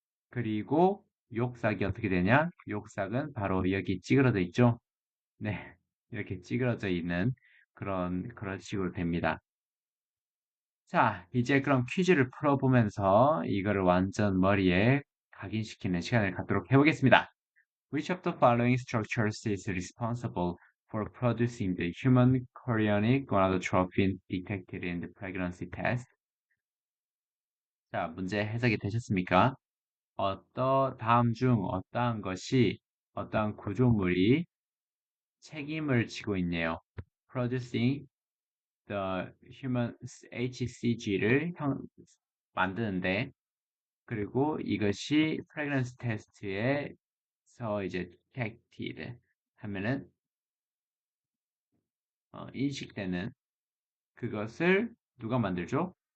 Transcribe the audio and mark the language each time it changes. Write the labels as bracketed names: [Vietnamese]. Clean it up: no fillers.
[Korean] 그리고 욕삭이 어떻게 되냐? 욕삭은 바로 여기 찌그러져 있죠. 네, 이렇게 찌그러져 있는 그런 식으로 됩니다. 자, 이제 그럼 퀴즈를 풀어보면서 이거를 완전 머리에 각인시키는 시간을 갖도록 해보겠습니다. [English] Which of the following structures is responsible for producing the human chorionic gonadotropin detected in the pregnancy test? [Korean] 자, 문제 해석이 되셨습니까? 다음 중 어떠한 것이 어떠한 구조물이 책임을 지고 있네요. [English] Producing the human [Korean] HCG를 만드는데 그리고 이것이 pregnancy test에서 이제 detected 하면은 인식되는 그것을 누가 만들죠?